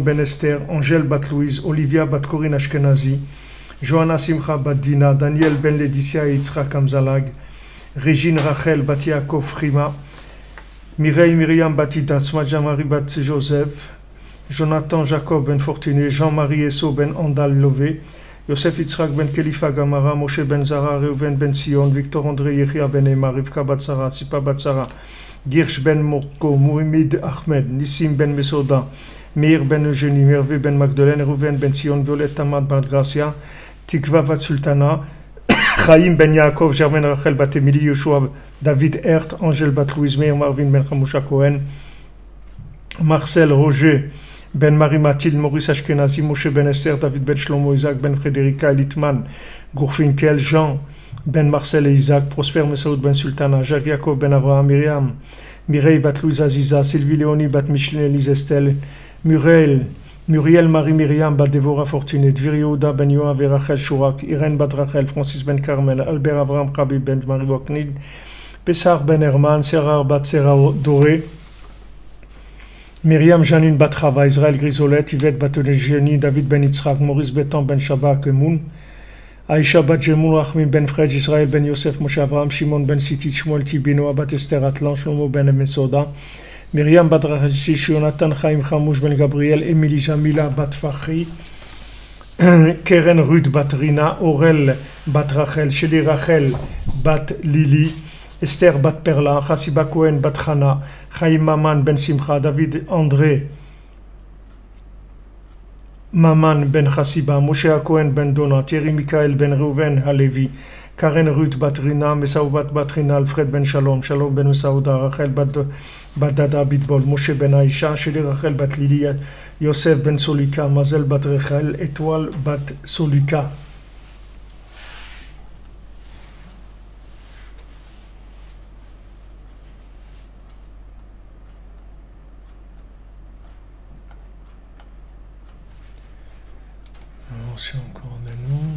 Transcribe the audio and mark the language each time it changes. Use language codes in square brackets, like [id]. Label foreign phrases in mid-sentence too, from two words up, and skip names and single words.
[fr] ben Esther, Angèle bat Louise, Olivia bat Corinne Ashkenazi, Johanna Simcha bat Dina, Daniel ben Laetitia et Yitzhak Amzalag, Régine Rachel bat Yaakov Frima, Mireille Myriam bat Idas, Madja Marie bat Joseph, Jonathan Jacob ben Fortuné, Jean-Marie Esso ben Andal Lové, Yosef Yitzhak ben Kelifa Gamara, Moshe ben Zara, Reuven ben Sion, Victor André Yechia ben Emma, Rivka Batsara, Sipa Batsara, Girsh ben Morko, Mourimid Ahmed, Nissim ben Mesoda, Meir ben Eugénie, Merve ben Magdalene, Reuven ben Sion, Violette Tamad bat Gracia, Tikva bat Sultana, Chaim ben Yaakov, Germaine Rachel bat Emily, Yoshua, David Hert, Angèle bat Louise Meir, Marvin ben Chamusha Cohen, Marcel Roger, Ben Marie Mathilde, Maurice Ashkenazi, Moshe Ben Esther, David Ben Shlomo, Isaac Ben Frédérica, Litman, Gourfinkel, Jean Ben Marcel et Isaac, Prosper Messaoud Ben Sultana, Jacques Yaakov Ben Avraham, Myriam, Mireille Bat Louise Aziza, Sylvie Léonie Bat Micheline Elise Estelle, Muriel Marie Myriam Bat Dévora Fortuné, Dvir Yehuda Ben Yoav et Rachel Chourak, Irène Bat Rachel, Francis Ben Carmel, Albert Avraham Khabib Ben Marie Woknid, Pessar Ben Herman, Serrar Bat Serra Doré, Myriam Janine Batrava, Israël Grisolette, Yvette Batelegeni, David Ben Yitzhak, Maurice Betan Ben Shabbat Kemoun, Aïcha Bat Jemoun, Rachmin Ben Fred, Israël Ben Yosef, Moshe Avraham, Shimon Ben Siti, Shmuel Tibino, Bat Esther Atlan, Shlomo Ben Mesoda, Myriam Bat Rachish, Jonathan Chaim Chamouch Ben Gabriel, Émilie Jamila Bat Fahri, Keren Ruth Bat Rina, Aurel Bat Rachel, Sheli Rachel Bat Lili, Esther Bat Perla, Chassiba Cohen Bat Chana, Chaim Maman Ben Simcha, David André Maman Ben Chassiba, Moshe Cohen Ben Dona, Thierry Michael Ben Reuven Halevi, Karen Ruth Bat Rina, Mesaou Bat Rina, Alfred Ben Shalom, Shalom Ben Saouda, Rachel Bat Dada Bitbol, Moshe Ben Aïcha, Sheli Rachel Bat Lili, Yosef Ben Solika, Mazel Bat Rachel, Étoile Bat Solika. C'est encore des noms.